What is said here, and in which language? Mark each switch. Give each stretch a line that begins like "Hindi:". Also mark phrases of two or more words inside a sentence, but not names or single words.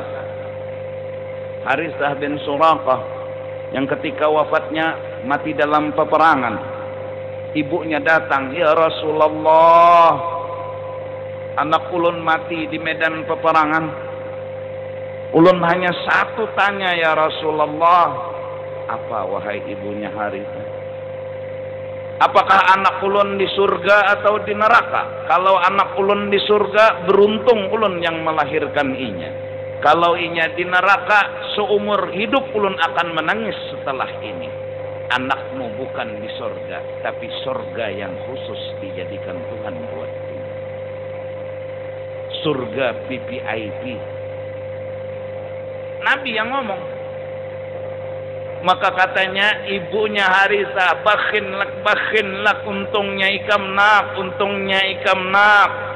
Indonesian: Harithah bin Suraqah yang ketika wafatnya mati dalam peperangan, ibunya datang, ya Rasulullah, anak ulun mati di medan peperangan. Ulun hanya satu tanya ya Rasulullah, apa wahai ibunya Harithah? Apakah anak ulun di surga atau di neraka? Kalau anak ulun di surga, beruntung ulun yang melahirkan inya. Kalau inya di neraka seumur hidup ulun akan menangis setelah ini. Anakmu bukan di sorga, tapi sorga yang khusus dijadikan Tuhan buat ini. Surga VVIP. Nabi yang ngomong. Maka katanya ibunya Harisah,
Arabic: بخ لك,
Banjar: untungnya ikam nak.